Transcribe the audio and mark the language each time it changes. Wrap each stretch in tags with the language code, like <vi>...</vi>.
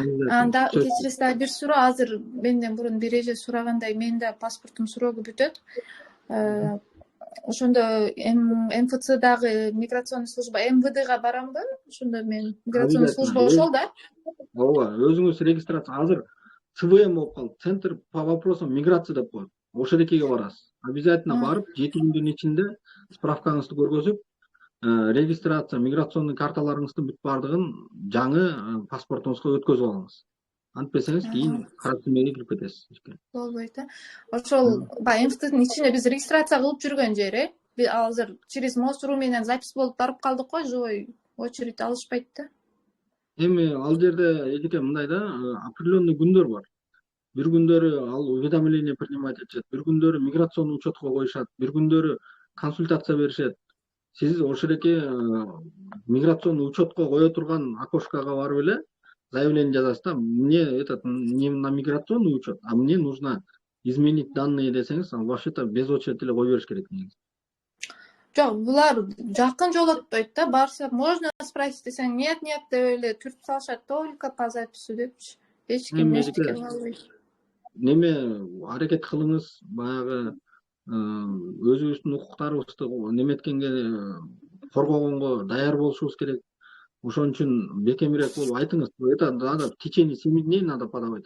<ky>Анда кечиресиз дагы бир суроо, азыр менден мурун бир эже сурагандай, менин да паспортум срогу бүтөт. Ошондо МФЦдагы миграционный служба МВДга барамбы? Ошондо мен миграционный служба ошол да? Ооба, өзүңүз регистрация азыр ЦВМ болуп калды. Центр по вопросам миграции деп коет. Ошодекиге барасыз. Обязательно барып, 7 күндүн ичинде справкаңызды көргөзүп, регистрация, миграционный карталарыңыздын бүт бардыгын жаңы паспортуңузга өткөзүп алыңыз. Антпесеңиз кийин кара тизмеге кирип кетесиз. Болбойт да. Ошол МФЦдин ичинде биз регистрация кылып жүргөн жер, азыр через МОСРУ менен запись болуп барып калдык го,</ky> <ru>живой очередь</ru> <ky>алышпайт да. Эми ал жерде эдике мындай да, определенный күндөр бар. Бир күндөрү ал уведомление принимать этишет, бир күндөрү миграционный учетко коюшат, бир күндөрү консультация беришет. Сиз ошолеке миграционный учетко кое турган окошкого барып эле заявление жазасыз да.</ky> <ru>Мне не на миграционный учет, а мне нужно изменить данные</ru> <ky>десеңиз, ал вообще-то без очередь эле кое бериш керек негизи. Жок, булар жакын жолотпойт да. Барса</ky> <ru>можно спросить</ru> <ky>десең, нет деп эле түртүп салышат,</ky> <ru>только по записи</ru> <ky>депчи. Эч ким эчтеке кыла албайт. Неме аракет кылыңыз, баягы өзүбүздүн укуктарыбызды неметкенге коргогонго даяр болушубуз керек. Ошон үчүн бекемирээк болуп айтыңыз.</ky> <ru>Это надо в течение 7 дней надо подавать.</ru>